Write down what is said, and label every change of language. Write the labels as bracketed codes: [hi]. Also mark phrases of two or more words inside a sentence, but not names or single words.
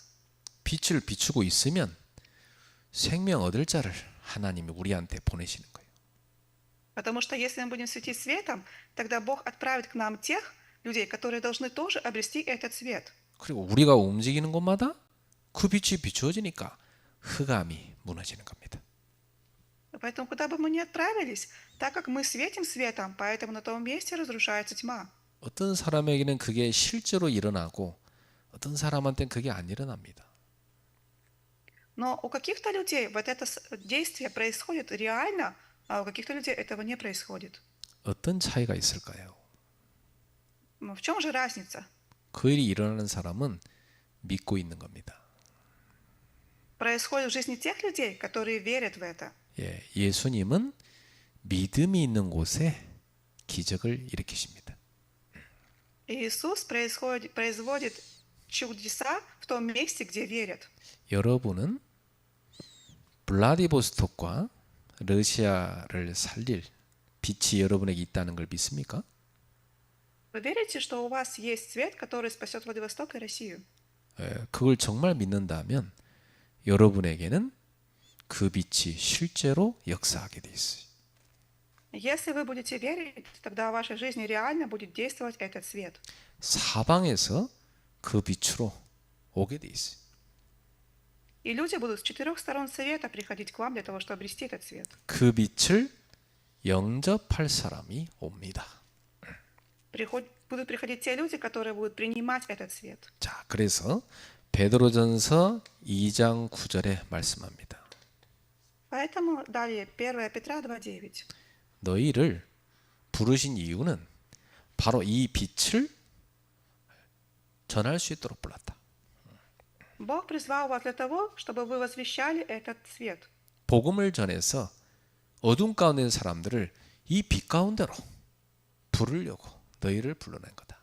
[ko] 빛을 비추고 있으면 생명 얻을 자를 하나님이 우리한테 보내시는 거예요. [ru] Потому что если мы будем светить светом, тогда Бог отправит к нам тех людей, которые должны тоже обрести этот свет. [ko] 그리고 우리가 움직이는 곳마다 그 빛이 비추어지니까 흑암이 무너지는 겁니다. [ru] Поэтому куда бы мы ни отправились, так как мы светим светом, поэтому на том месте разрушается тьма. [ko] 어떤 사람에게는 그게 실제로 일어나고 어떤 사람한테는 그게 안 일어납니다. [ru] Но у каких-то людей вот это действие происходит реально, а у каких-то людей этого не происходит. [ko] 어떤 차이가 있을까요? [ru] В чем же разница? [ko] 그 일이 일어나는 사람은 믿고 있는 겁니다. [ru] Происходит в жизни тех людей, которые верят в это. [ko] 예, 예수님은 믿음이 있는 곳에 기적을 일으키십니다. [ru] Иисус производит чудеса в том месте, где верят. [ko] 여러분은 블라디보스톡과 러시아를 살릴 빛이 여러분에게 있다는 걸 믿습니까? [ru] Вы верите, что у вас есть свет, который спасет Владивосток и Россию? [ko] 예, 그걸 정말 믿는다면 여러분에게는 그 빛이 실제로 역사하게 돼 있어요. [ru] Если вы будете верить, тогда в вашей жизни реально будет действовать этот свет. [ko] 사방에서 그 빛으로 오게 돼 있어요. [ru] И люди будут с 4 сторон света приходить к вам для того, чтобы обрести этот свет. [ko] 그 빛을 영접할 사람이 옵니다. [ru] Будут приходить те люди, которые будут принимать этот свет. [ko] 자, 그래서 베드로전서 2장 9절에 말씀합니다. [ru] Поэтому далее 1 Петра 2:9. [ko] 너희를 부르신 이유는 바로 이 빛을 전할 수 있도록 불렀다. [ru] Бог призвал вас для того, чтобы вы возвещали этот свет. [ko] 복음을 전해서 어둠 가운데 있는 사람들을 이 빛 가운데로 부르려고 너희를 불러낸 거다.